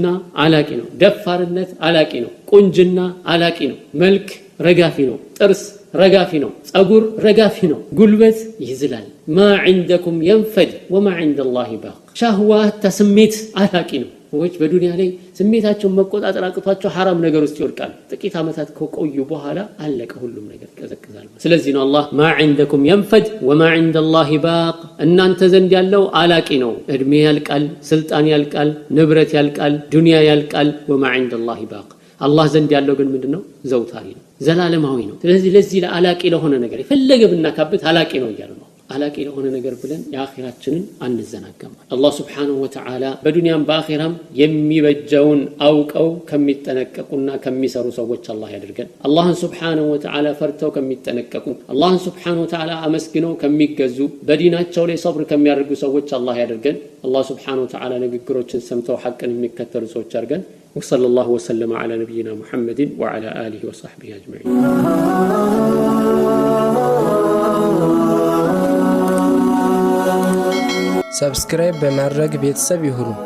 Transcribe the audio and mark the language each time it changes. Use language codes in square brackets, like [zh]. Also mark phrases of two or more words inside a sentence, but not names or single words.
[am] አላቂ ነው ደፋርነት አላቂ ነው ቁንጅና አላቂ ነው መልክ ረጋፊ ነው ጥርስ ረጋፊ ነው ጸጉር ረጋፊ ነው ጉልበት ይዝላል [ar] ما عندكم ينفد وما عند الله باق [am] شهوات ተስሜት አላቂ ነው ወጭ በዱንያ ላይ ስሜታቸውን መቆጣጠር አቅቷቸው حرام ነገር ውስጥ ይወድቃል ጥቂት አመታት ከቆዩ በኋላ አለቀ ሁሉም ነገር ይቀዘቅዛል ስለዚህ ነው አላህ [ar] ما عندكم ينفد وما عند الله باق [am] እናንተ ዘንድ ያለው አላቂ ነው እድሜ ያልቃል ስልጣን ያልቃል ንብረት ያልቃል ዱንያ ያልቃል [ar] وما عند الله باق [am] አላህ ዘንድ ያለው ግን ምንድነው ዘውታሪ ነው ዘላለማዊ ነው ስለዚህ ለዚህ ለአላቂ ለሆነ ነገር የፈለገ ብናካበት አላቂ ነው ይላል አላቂ ለሆነ ነገር ብለን የአኺራችንን አንዘናጋም። አላህ [ar] سبحانه وتعالى [am] በዱንያም በአኺራም የሚበጀውን አውቀው ከሚጠነቀቁና ከሚሰሩ ሰዎች አላህ ያድርገን። አላህን [ar] سبحانه وتعالى [am] ፈርተው ከሚጠነቀቁ አላህን [ar] سبحانه وتعالى [am] አመስግነው ከሚገዙ በዲናቸው ላይ ሰብር ከሚያደርጉ ሰዎች አላህ ያድርገን። አላህ [ar] سبحانه وتعالى [am] ንግግሮችን ሰምተው ሐቅን የሚከተሉ ሰዎች አድርገን። [ar] وصلى الله وسلم على نبينا محمد وعلى آله وصحبه أجمعين. [am] ሰብስክራይብ በማድረግ ቤተሰብ ይሁኑ።